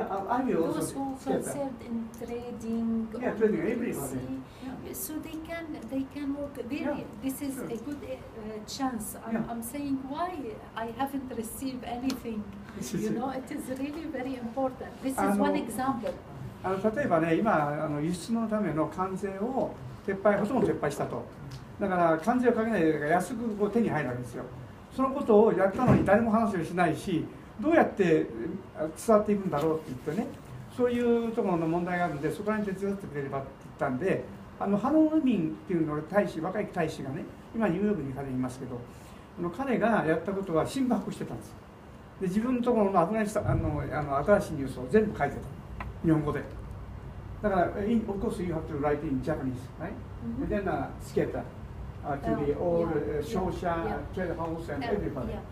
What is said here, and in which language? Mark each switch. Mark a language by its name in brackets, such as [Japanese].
[English] I will those who also concerned in trading. Trading everybody. So they can work. Really, this is a good chance. I'm saying why I haven't received anything. You know, it is really very important. This is one example. [Japanese] 例えばね、今輸出のための関税をほとんど撤廃したと。だから関税をかけないで安くこう手に入るわけですよ。そのことをやったのに誰も話をしないし、どうやって伝わっていくんだろうって言ってね、そういうところの問題があるので、そこら辺手伝ってくれればって言ったんで、ハローミンっていうのが大使、若い大使がね、今ニューヨークに彼いますけど、彼がやったことは新聞発行してたんです。で自分のところのアフガニスタン新しいニュースを全部書いてた日本語で。だから、 [English] of course you have to write in Japanese, right? And then skater to the all Shosha, trade house and everybody.